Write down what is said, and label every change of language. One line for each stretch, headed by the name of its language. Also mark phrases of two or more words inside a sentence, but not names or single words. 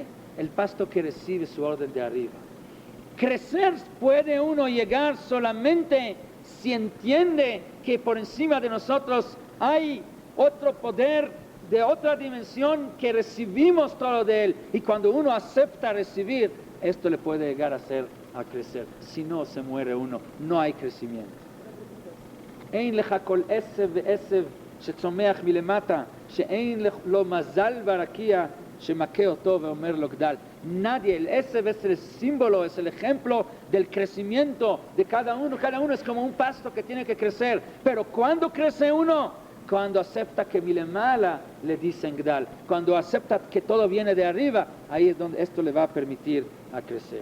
Spanish: El pasto que recibe su orden de arriba. Crecer puede uno llegar solamente si entiende que por encima de nosotros hay otro poder de otra dimensión que recibimos todo de él, y cuando uno acepta recibir, esto le puede llegar a crecer. Si no, se muere uno, no hay crecimiento.
Hebrew: אין לך כל עשב ועשב שצומח מלמטה, שאין לו מזל ברקיע שמכה אותו ואומר לו גדל.
Spanish: Nadie, el עשב es el símbolo, es el ejemplo del crecimiento de cada uno es como un pasto que tiene que crecer, pero ¿cuándo crece uno? Cuando acepta que milemala le dicen gdal, cuando acepta que todo viene de arriba, ahí es donde esto le va a permitir a crecer.